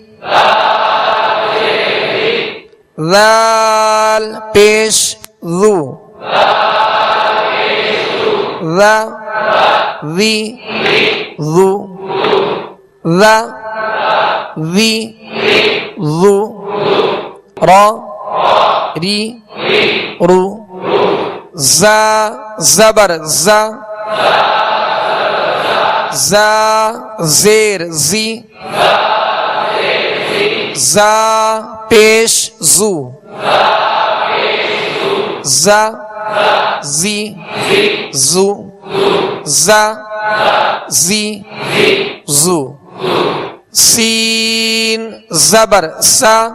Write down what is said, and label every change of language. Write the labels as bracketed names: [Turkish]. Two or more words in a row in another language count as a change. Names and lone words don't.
[Persian] ذال پیش ذو ذا ذی ذو ذا ذی ذو را ری رو زا زبر زا زا زیر زی زا پیش زو زا زی زو زا زی زو سین زبر سا